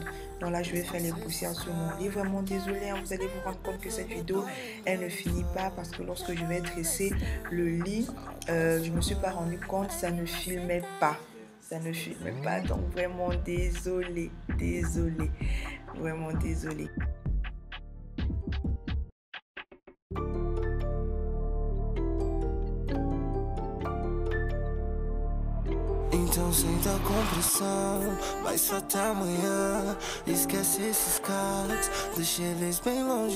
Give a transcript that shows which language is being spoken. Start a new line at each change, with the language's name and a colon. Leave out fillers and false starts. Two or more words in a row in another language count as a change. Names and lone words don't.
French: Donc là, je vais faire les poussières sur mon lit. Vraiment désolée, vous allez vous rendre compte que cette vidéo, elle ne finit pas parce que lorsque je vais dresser le lit, je me suis pas rendu compte, ça ne filmait pas. Ça ne filmait pas, donc vraiment désolée, vraiment désolée.
Portuguese: Então senta com pressão, vai só até amanhã. Esquece esses caras, deixa eles bem longe.